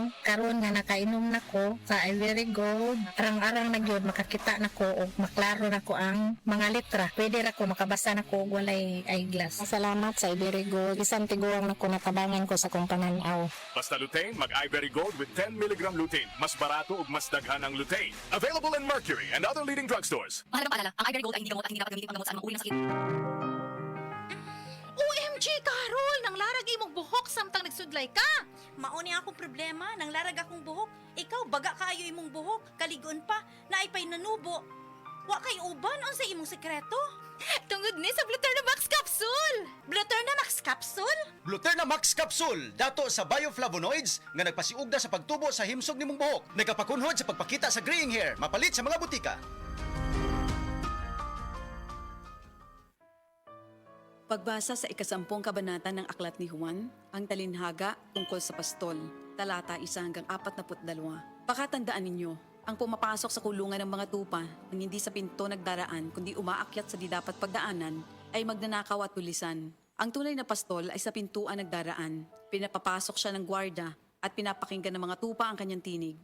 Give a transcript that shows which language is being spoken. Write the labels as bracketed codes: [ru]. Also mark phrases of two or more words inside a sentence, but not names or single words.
[ceb] Karon nga nakainom na ko sa Ivory Gold. Arang-arang na gyud makakita na ko o maklaro na ko ang mga litra. Pwede ra ko makabasa na ko og walay eyeglass. Salamat sa Ivory Gold. Isang tiguang na ko natabangan ko sa kong pananaw. Basta lutein, mag-iBerry Gold with 10 mg lutein. Mas barato ug mas daghan ang lutein. [en] Available in Mercury and other leading drugstores. [tl] Mahalagang paalala, ang iBerry Gold ay hindi gamot at hindi dapat gamitin panggamot sa anumang uri ng sakit. [ceb] OMG, Carol! Nang larag imong buhok samtang nagsudlay ka! Mauni akong problema, nang larag akong buhok. Ikaw, baga kaayo imong buhok, kaligon pa, naipay nanubo. Wa kay uban, sa imong sekreto? Tungod ni sa Bluterna Max Capsule! Bluterna Max Capsule? Bluterna Max Capsule, dato sa bioflavonoids nga nagpasiugda sa pagtubo sa himsog nimong buhok. Nagapakunhod sa pagpakita sa [en] graying hair, [ceb] mapalit sa mga butika. [tl] Pagbasa sa ikasampung kabanata ng Aklat ni Juan, ang talinhaga tungkol sa pastol, talata 1-42. Pakatandaan ninyo, ang pumapasok sa kulungan ng mga tupa nang hindi sa pinto nagdaraan kundi umaakyat sa di dapat pagdaanan ay magnanakaw at tulisan. Ang tunay na pastol ay sa pintuan nagdaraan. Pinapapasok siya ng gwarda at pinapakinggan ng mga tupa ang kanyang tinig.